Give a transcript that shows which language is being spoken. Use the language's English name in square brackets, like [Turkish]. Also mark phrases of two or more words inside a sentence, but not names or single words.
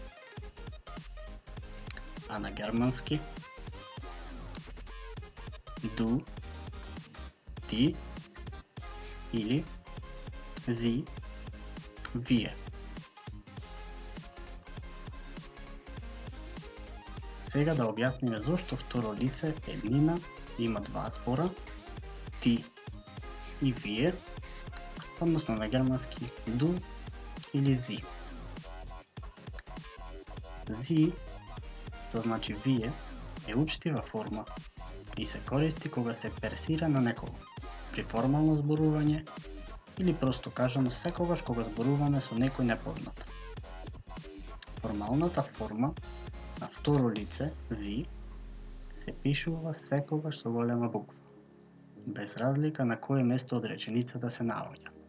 [Macedonian] А на германски du, ти или sie, вие. Сега да објасниме зошто второ лице еднина има два збора, ти и вие, односно на германски du или sie. Sie, то значи вие, е учтива форма и се користи кога се персира на некого, при формално зборување или просто кажано секогаш кога зборуваме со некој непознат. Формалната форма на второ лице, sie, се пишува секогаш со голема буква, без разлика на кое место од реченицата се наоѓа.